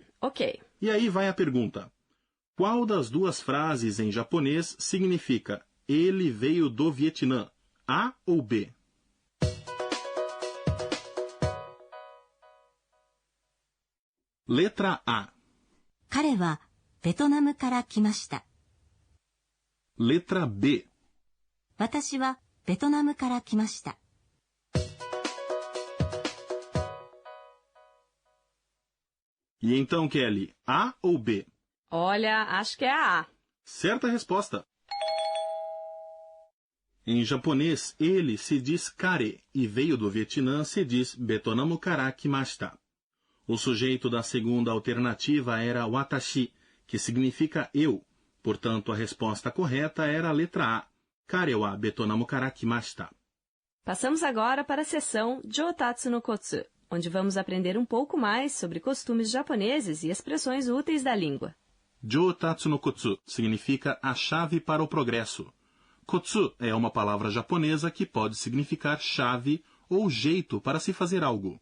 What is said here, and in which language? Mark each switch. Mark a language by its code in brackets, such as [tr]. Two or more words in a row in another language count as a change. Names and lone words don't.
[pt] Ok. E aí vai a pergunta. Qual das duas frases em japonês significa ele veio do Vietnã? A ou B? Letra A. [ja] 彼はベトナムから来ました。 [pt] Letra B. [ja] 私はベトナムから来ました。 [pt] E então, Kelly, A ou B? Olha, acho que é a A. Certa resposta. Em japonês, ele se diz kare e veio do Vietnã se diz [ja] ベトナム から 来ました. [pt] O sujeito da segunda alternativa era watashi, que significa eu. Portanto, a resposta correta era a letra A. [ja] 彼 は ベトナム から 来ました. [pt] Passamos agora para a seção Jotatsu no Kotsu, onde vamos aprender um pouco mais sobre costumes japoneses e expressões úteis da língua. Jotatsu no Kotsu significa a chave para o progresso. Kotsu é uma palavra japonesa que pode significar chave ou jeito para se fazer algo.